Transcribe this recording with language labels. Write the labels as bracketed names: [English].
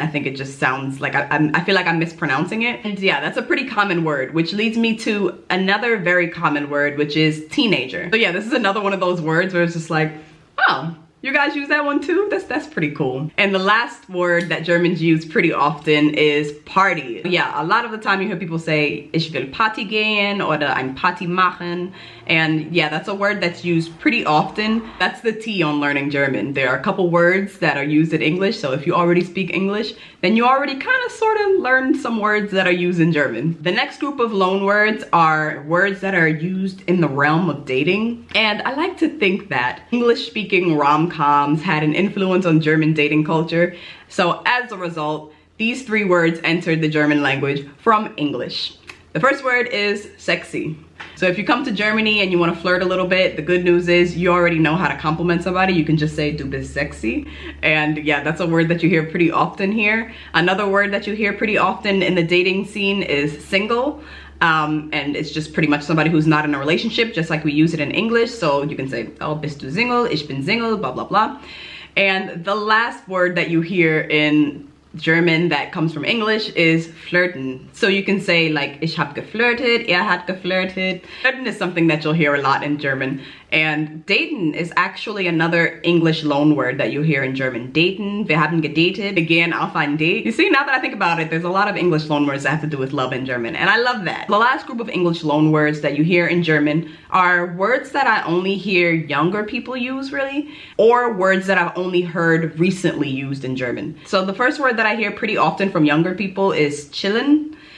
[English] I think it just sounds like I feel like I'm mispronouncing it. And yeah, that's a pretty common word, which leads me to another very common word, which is teenager. So yeah, this is another one of those words where it's just like, oh, you guys use that one too? That's pretty cool. And the last word that Germans use pretty often is party. Yeah, a lot of the time you hear people say, [German] ich will Party gehen oder ein Party machen. [English] And yeah, that's a word that's used pretty often. That's the T on learning German. There are a couple words that are used in English, so if you already speak English, then you already kind of sort of learned some words that are used in German. The next group of loan words are words that are used in the realm of dating. And I like to think that English-speaking rom-coms had an influence on German dating culture. So as a result, these three words entered the German language from English. The first word is sexy. So if you come to Germany and you want to flirt a little bit, the good news is you already know how to compliment somebody. You can just say, [German] du bist sexy. [English] And yeah, that's a word that you hear pretty often here. Another word that you hear pretty often in the dating scene is single. And it's just pretty much somebody who's not in a relationship, just like we use it in English. So you can say, oh, [German] bist du Single? Ich bin Single, [English] blah, blah, blah. And the last word that you hear in German that comes from English is flirten. So you can say like, [German] ich hab geflirtet, hat geflirtet. [English] Flirten is something that you'll hear a lot in German. And daten is actually another English loan word that you hear in German. [German] Daten, wir haben gedatet, [English] again, [German] auf ein Date. [English] You see, now that I think about it, there's a lot of English loan words that have to do with love in German, and I love that. The last group of English loan words that you hear in German are words that I only hear younger people use, really, or words that I've only heard recently used in German. So the first word that I hear pretty often from younger people is chillen.